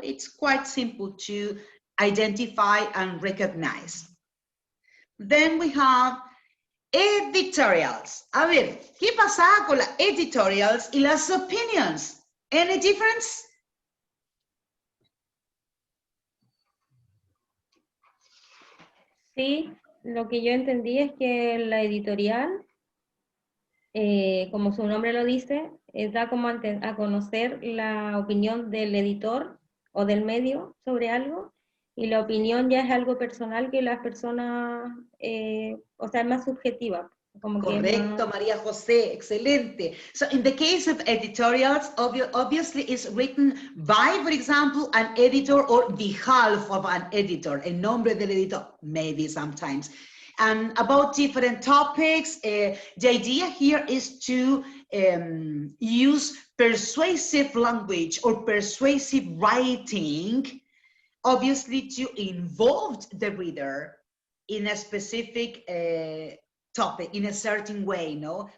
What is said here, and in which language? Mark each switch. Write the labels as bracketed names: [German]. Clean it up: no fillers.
[English] It's quite simple to identify and recognize. Then we have editorials. [Spanish] A ver, ¿qué pasa con las editorials y las opinions? [English] Any difference? [Spanish] Sí, lo que yo entendí es que la editorial, como su nombre lo dice, da como a conocer la opinión del editor o del medio sobre algo, y la opinión ya es algo personal que las personas, o sea, es más subjetiva. Como que Correcto, María José, excelente. [English] So in the case of editorials, obviously it's written by, for example, an editor or the half of an editor, [Spanish] el nombre del editor, [English] maybe sometimes. And about different topics, the idea here is to use persuasive language or persuasive writing, obviously to involve the reader in a specific topic, in a certain way, no?